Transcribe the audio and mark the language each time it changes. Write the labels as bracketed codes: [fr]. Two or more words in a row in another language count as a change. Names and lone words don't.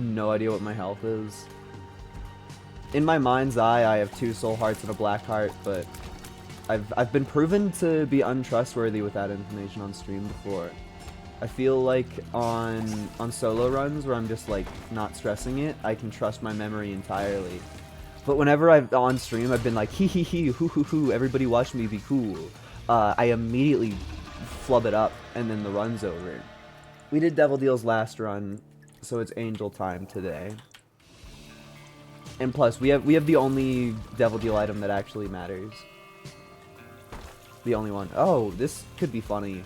[en] I also have no idea what my health is. in my mind's eye, I have 2 soul hearts and a black heart, but I've been proven to be untrustworthy with that information on stream before. I feel like on solo runs where I'm just like not stressing it, I can trust my memory entirely. But whenever I've on stream, I've been like hee hee hee hoo hoo hoo, everybody watch me be cool. I immediately flub it up and then the run's over. We did Devil Deal's last run, so it's Angel time today. And plus, we have the only Devil Deal item that actually matters. The only one. Oh, this could be funny.